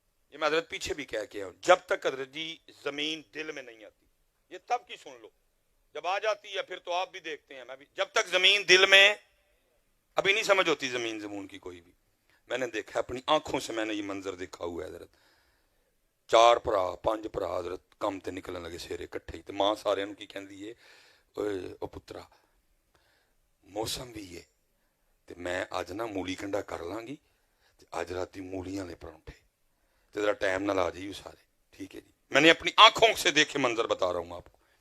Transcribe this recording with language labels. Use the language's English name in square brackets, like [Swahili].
[Urdu] یہ میں حضرت پیچھے بھی کہہ کے ہوں، جب تک حضرت جی زمین دل میں نہیں آتی، یہ تب کی سن لو، جب آ جاتی ہے پھر تو آپ بھی دیکھتے ہیں میں بھی. جب تک زمین دل میں ابھی نہیں سمجھ ہوتی زمین کی کوئی بھی. میں نے دیکھا اپنی آنکھوں سے، میں نے یہ منظر دیکھا ہوا ہے حضرت. [Punjabi] 4 ਭਰਾ 5 ਭਰਾ حضرت کم تے نکلن لگے سیرے کٹھے تے ماں سارے کی کہندی ہے او پترا موسم بھی ہے تے میں اج نا مولی کنڈا کر لاں گی تے اج راتی مولیاں دے پرونٹھے تے ذرا ٹائم نہ لا جائیو سارے. [Urdu] ٹھیک ہے جی، میں نے اپنی آنکھوں سے دیکھے منظر بتا رہا ہوں آپ کو.